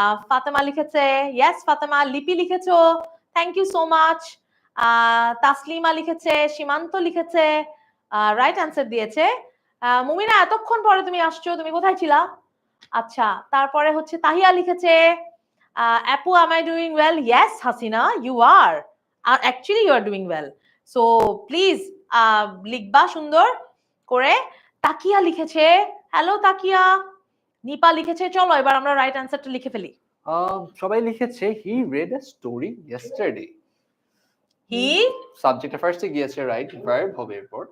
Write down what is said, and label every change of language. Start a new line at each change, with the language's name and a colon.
Bangla: ফাতেমা লিখেছে, ইয়েস ফাতেমা। লিপি লিখেছো, thank you so much. Taslima লিখেছে, সীমান্ত লিখেছে, রাইট অ্যান্সার দিয়েছে। মুমিনা এতক্ষণ পরে তুমি আসছো, তুমি কোথায় ছিলা? আচ্ছা, তারপরে হচ্ছে তাহিয়া লিখেছে আপু
English: am I doing well? Yes Hasina, you are. Actually you are doing well. So please
Bangla: লিখবা সুন্দর করে। তাকিয়া লিখেছে হ্যালো তাকিয়া। নিপা লিখেছে চলো এবার আমরা রাইট অ্যান্সারটা লিখে ফেলি। সবাই লিখেছে
English: He read a story yesterday. He
Bangla: সাবজেক্টে ফার্স্টে গিয়েছে, রাইট, ভার্ব হবে এরপর।